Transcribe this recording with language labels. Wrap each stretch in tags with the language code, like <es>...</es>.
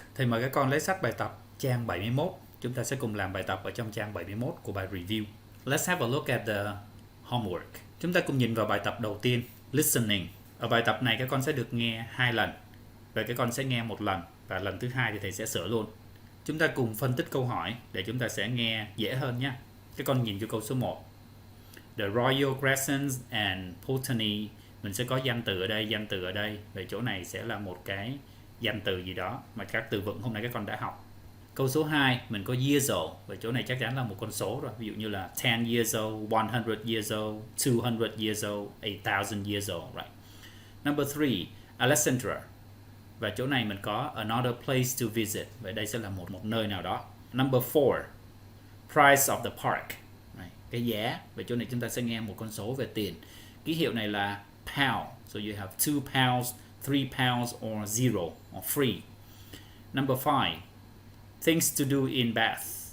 <vi>Thầy mời các con lấy sách bài tập trang 71. Chúng ta sẽ cùng làm bài tập ở trong trang 71 của bài review.</vi> <en>Let's have a look at the homework.</en> <vi>Chúng ta cùng nhìn vào bài tập đầu tiên, listening. Ở bài tập này các con sẽ được nghe 2 lần. Và các con sẽ nghe 1 lần và lần thứ 2 thì thầy sẽ sửa luôn. Chúng ta cùng phân tích câu hỏi để chúng ta sẽ nghe dễ hơn nhé. Các con nhìn cho câu số 1.</vi> <en>The Royal Crescent and Botany.</en> <vi>Mình sẽ có danh từ ở đây, danh từ ở đây. Về chỗ này sẽ là một cái danh từ gì đó mà các từ vựng hôm nay các con đã học. Câu số 2, mình có years old. Về chỗ này chắc chắn là một con số rồi. Ví dụ như là</vi> <en>10 years old, 100 years old, 200 years old, 8,000 years old. Right. Number 3,</en> <vi>Alexandra. Và chỗ này mình có</vi> <en>another place to visit.</en> <vi>Vậy đây sẽ là một nơi nào đó.</vi> <en>Number 4, price of the park. Right.</en> <vi>Cái giá. Về chỗ này chúng ta sẽ nghe một con số về tiền. Ký hiệu này là pound.</vi> <en>So you have 2 pounds, 3 pounds, or 0, or free. Number 5, things to do in Bath.</en>